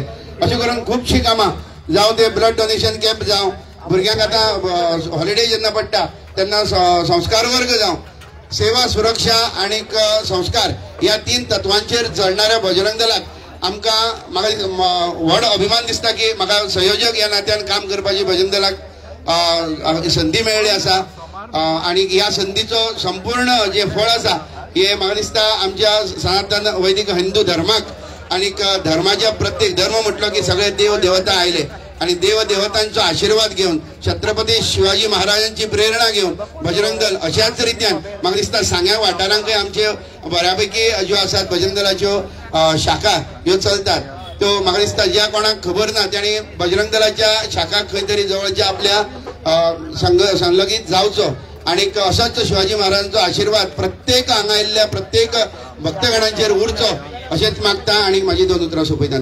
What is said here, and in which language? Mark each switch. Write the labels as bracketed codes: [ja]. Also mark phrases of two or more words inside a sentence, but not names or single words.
[kok] अशें करून खुबशीं कामां जावं ते [en] blood donation camp [kok] जावं, भुरग्यांक आतां हॉलिडे जेन्ना पडटा तेन्ना संस्कार वर्ग जावं, सेवा सुरक्षा आणि संस्कार या 3 तत्वांचेर चलणाऱ्या बजरंग दलाक आमकां म्हाका व्हड अभिमान दिसता की म्हाका संयोजक या नात्यान काम करपाची बजरंग दलाक संधी मेळ्ळी आसा. आणि ह्या संधीचो संपूर्ण जे फळ आसा हे म्हाका दिसता आमच्या सनातन वैदिक हिंदू धर्माक आणि धर्माच्या प्रत्येक धर्म म्हटलो की सगळे देव देवता आयले आणि देव देवतांचो आशीर्वाद घेऊन छत्रपती शिवाजी महाराजांची प्रेरणा घेऊन बजरंग दल अशाच रित्यान म्हाका दिसता सांग्या वाठारांकय आमचे बऱ्यापैकी ज्यो आसात बजरंग दलाच्यो शाखा ह्यो चलतात. त्यो म्हाका दिसता ज्या कोणाक खबर ना त्याने बजरंग दलाच्या शाखाक खंय तरी जवळच्या आपल्या संलगीत जावचो आणि असंच शिवाजी महाराजांचा आशीर्वाद प्रत्येक हांगा प्रत्येक भक्तगणांचेर उरचो अशेंच मागता आणि माझी 2 उतरां सोंपयता.